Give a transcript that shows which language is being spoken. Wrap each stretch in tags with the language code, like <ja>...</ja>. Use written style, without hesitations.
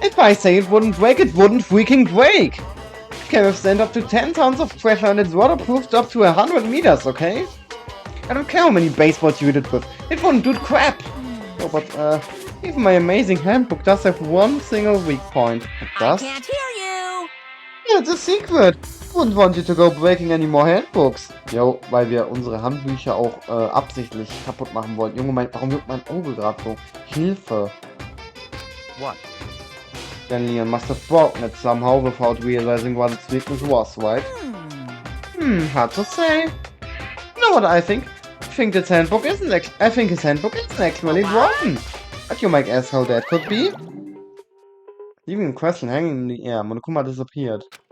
<en>If I say it wouldn't break, it wouldn't freaking break. It can withstand up to 10 tons of pressure and it's waterproofed up to 100 meters, okay? I don't care how many baseballs you hit it with. It wouldn't do crap. Oh, but, even my amazing handbook does have one single weak point. It I does? can't hear you! Yeah, it's a secret. Wouldn't want you to go breaking any more handbooks.</en> <de>Jo, weil wir unsere Handbücher auch absichtlich kaputt machen wollten. Junge, warum juckt mein Auge gerade so? Hilfe.</de> <en>What? Then Leon must have broken it somehow without realizing what its weakness was, right? Hard to say. You know what I think? I think his handbook isn't actually broken. But you might ask how that could be. Leaving a question hanging in the air, Monokuma disappeared.</en>